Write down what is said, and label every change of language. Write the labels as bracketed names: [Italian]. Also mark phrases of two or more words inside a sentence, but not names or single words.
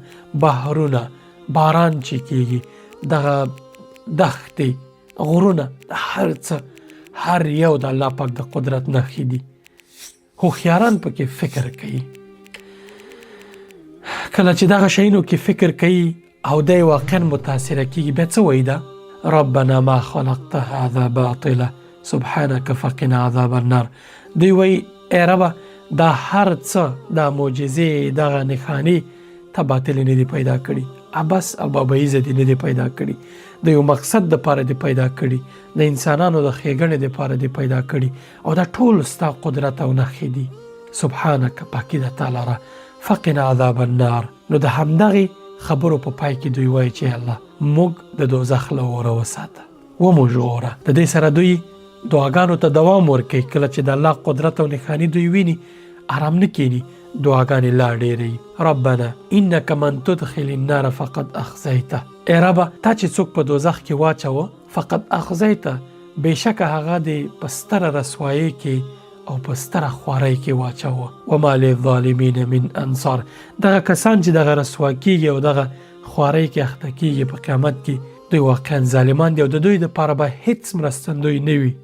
[Pashto] بحرونه، باران چې کېږي، دغه دښتې، غرونه، هر څه، هر یو د الله پاک د قدرت نښې دي. هوښیاران پکې فکر کوي. کله چې دغه شیانو کې فکر کوي او دی واقعا متاثره کېږي، بیا څه وایي؟ [Arabic] ده ربنا ما خلقت هذا باطلا سبحانك فقنا عذاب النار. [Pashto] دوی وایي ای ربه، دا هر څه، دا معجزې، دغه نښانې ته باطلې نه دي پیدا کړي، عبس او بابیزه دي نه دي پیدا کړي، د یو مقصد دپاره دي پیدا کړي، د انسانانو د ښېګڼې دپاره دي پیدا کړي، او دا ټول ستا قدرت او نښې دي. سبحانک، پاکي د تا لره، [Arabic] فقنا عذاب النار. [Pashto] نو د همدغې خبرو په پای کې دوی وایي چې الله موږ د دوزخ له اوره وساته، وموږ ژغوره. د دې سره دوی دعاګانو ته دوام ورکوي. کله چې د الله قدرت او نښانې دوی ویني، آرام نه کېني، دعاګانې لا ډېروي. [Arabic] ربنا انک من تدخل النار فقد اخزیته. [Pashto] ای ربه، تا چې څوک په دوزخ کې واچوه، [Arabic] فقد اخزیته، [Pashto] بېشکه هغه دې په ستره رسوایۍ کې او په ستره خوارۍ کې واچوه. [Arabic] وما للظالمین من انصار. [Pashto] دغه کسان چې دغه رسوا کېږي او دغه خوارۍ کې اخته کېږي په قیامت کې، دوی واقعا ظالمان دي او د دوی دپاره به هیڅ مرستندوی نه وي.